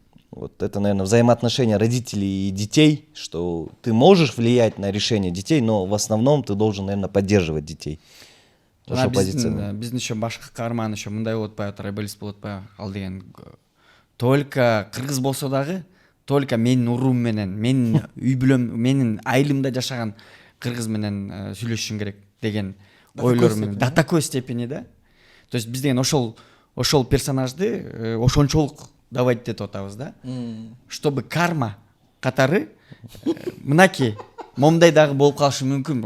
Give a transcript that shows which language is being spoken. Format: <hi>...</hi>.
<ru>Вот это, наверное, взаимоотношения родителей и детей, что ты можешь влиять на решение детей, но в основном ты должен, наверное, поддерживать детей.</ru> <ky>Ошол позиция. Биздин еще башка каарман еще мындай болуп атпайбы, трайбалист болуп атпайбы, ал деген только кыргыз болсо дагы, только менин уруум менен, менин үй бүлөм, менин айылымда жашаган кыргыз менен сүйлөшүшүң керек деген ойлор менен.</ky> <ru>До такой степени, да?</ru> <ky>То есть биз деген ошол персонажды ошончолук давать деп атабыз да.</ky> <ru>Чтобы</ru> <ky>карма катары мынаки момундай дагы болуп калышы мүмкүн.</ky>